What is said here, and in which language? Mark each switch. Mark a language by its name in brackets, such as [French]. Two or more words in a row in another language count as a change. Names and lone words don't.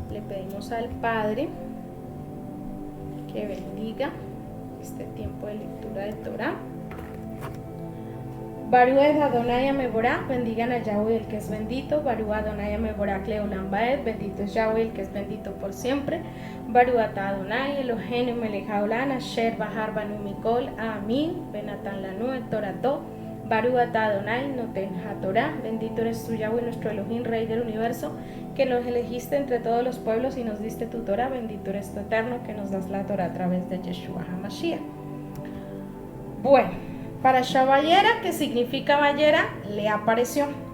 [Spanish] pedimos al Padre que bendiga este tiempo de lectura de Torah. [Hebrew] ברוך אדוני המבורך, [Spanish] bendigan a Yahweh el que es bendito. [Hebrew] ברוך אדוני המבורך לעולם ועד, [Spanish] bendito es Yahweh el que es bendito por siempre. [Hebrew] ברוך אתה אדוני אלוהינו מלך העולם אשר בחר בנו מכל העמים ונתן לנו את תורתו. ברוך אתה אדוני נותן התורה, [Spanish] bendito eres tú Yahweh nuestro Elohim, Rey del universo, que nos elegiste entre todos los pueblos y nos diste tu Torah. Bendito eres tu Eterno, que nos das la Torah a través de Yeshua HaMashiach. Bueno, Parashá Vayera, que significa Vayera, le apareció.